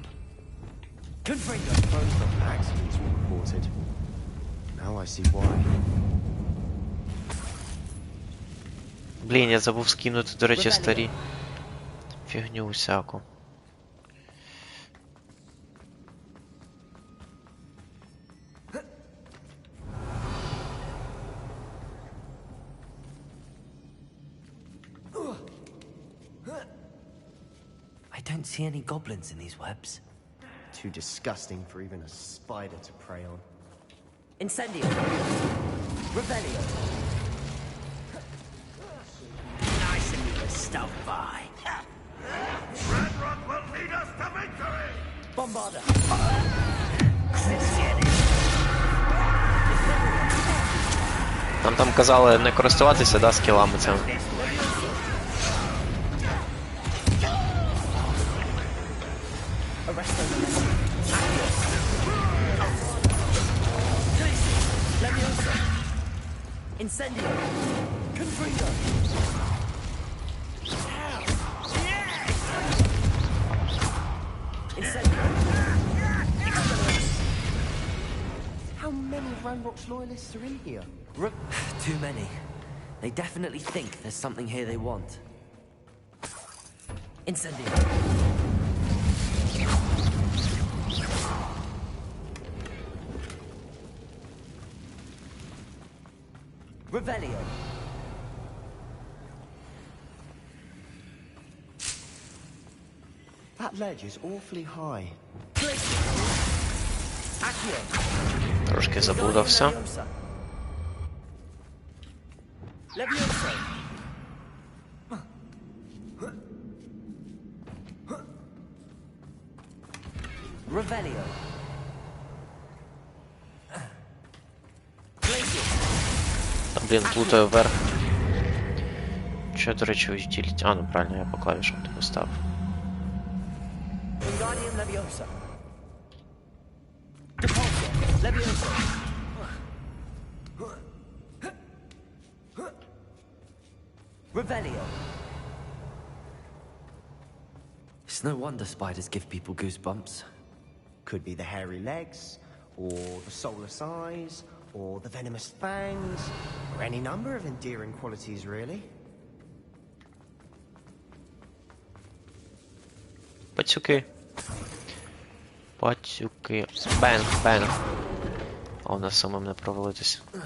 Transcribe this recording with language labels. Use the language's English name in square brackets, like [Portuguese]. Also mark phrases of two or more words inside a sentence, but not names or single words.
[English] Confringo. Both of accidents were reported. Now I see why. [Ukrainian] Блін, я забув скинути, до речі, старі. Фігню усяку. [English] I don't see any goblins in these webs. Too disgusting for even a spider to prey on. Incendio. Revelio. Nice of you to stop by. Red Rock will lead us to victory! Bombarda. [Ukrainian] Там казали не користуватися, да, скілами цим. [English] Incendio. Confringo. Incendio. How many Ranrock's loyalists are in here? Too many. They definitely think there's something here they want. Incendio. Revelio. That ledge is awfully high. Accio. [Ukrainian] Трошки заблудився. [English] Levioso. Revelio. [Ukrainian] Та, блін, плутаю вверх. Що, до речі, утиліть? А, ну правильно, я по клавішам типу став. [English] Wingardium Leviosa. Depulso. Leviosa. Revelio. It's no wonder spiders give people goosebumps. Could be the hairy legs, or the soulless eyes, or the venomous fangs, or any number of endearing qualities, really. [Ukrainian] Пацюки. Пацюки. [English] Bang, bang. [Ukrainian] А у нас самим не провалитись.